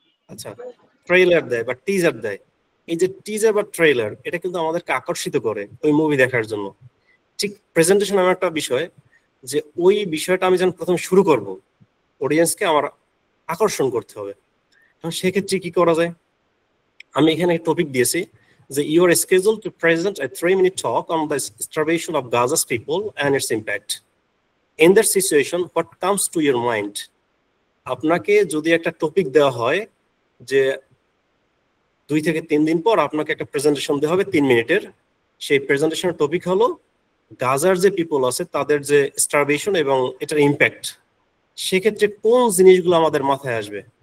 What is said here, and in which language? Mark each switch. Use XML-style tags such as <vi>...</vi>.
<bn>আচ্ছা ট্রেলার দেয় বা টিজার দেয়। এই যে টিজার বা ট্রেলার এটা কিন্তু আমাদেরকে আকর্ষিত করে ওই মুভি দেখার জন্য। ঠিক প্রেজেন্টেশন এমন একটা বিষয় যে ওই বিষয়টা আমি যখন প্রথম শুরু করব অডিয়েন্সকে আমার আকর্ষণ করতে হবে। এখন সেক্ষেত্রে কি করা যায়? আমি এখানে টপিক দিয়েছি যে</bn> <en>You are schedule to present a 3-minute talk on the starvation of Gaza's people and its impact. In that situation, what comes to your mind?</en> <bn>আপনাকে যদি একটা টপিক দেওয়া হয় যে 2 থেকে 3 দিন পর আপনাকে একটা প্রেজেন্টেশন দেওয়া হবে 3 মিনিটের, সেই প্রেজেন্টেশনের টপিক হলো গাজার যে পিপল আছে তাদের যে স্টারভেশন এবং এটার ইম্প্যাক্ট, সেক্ষেত্রে কোন জিনিসগুলো আমাদের মাথায় আসবে?</bn>